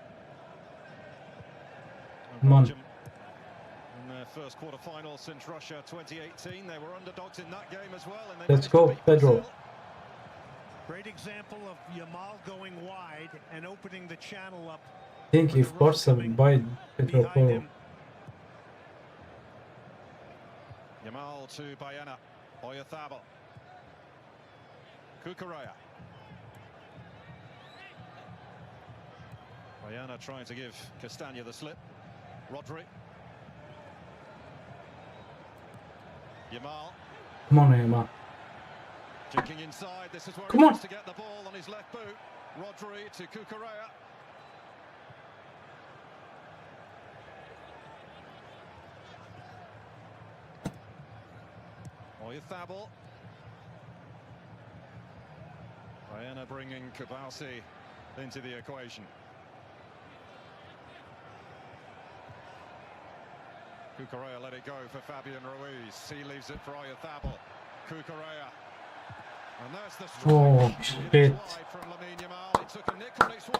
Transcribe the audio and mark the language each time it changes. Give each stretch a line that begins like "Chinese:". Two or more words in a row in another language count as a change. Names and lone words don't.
English: Come on. In their first quarterfinal since Russia 2018, they were underdogs in that game as well. And Let's go, Pedro. Great example of Yamal going wide and opening the channel up. I think if Barca buy Pedro Porro. Yamal to Baena. Oyarzabal. Cucurella. Baena trying to give Castagna the slip. Rodri. Yamal. Come on, Yamal. Jinking inside. This is where Come he on. wants to get the ball on his left boot. Rodri to Cucurella. Oyarzabal. Baena bringing Kabasi into the equation. Cucurella let it go for Fabian Ruiz. He leaves it for Oyarzabal. Cucurella. And there's the strike. Oh, shit. From Lamine Yamal. He took a nick on its way.